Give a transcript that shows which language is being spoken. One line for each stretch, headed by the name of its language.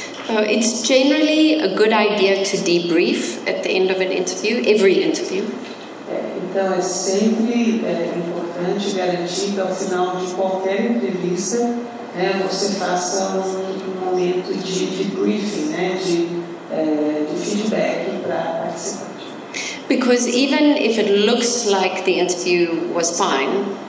English: It's generally a good idea to debrief at the end of an interview, every interview.
Portuguese: Então é sempre importante garantir que ao final de qualquer entrevista, você faça um momento de debriefing, né, de feedback para a participante.
English: Because even if it looks like the interview was fine,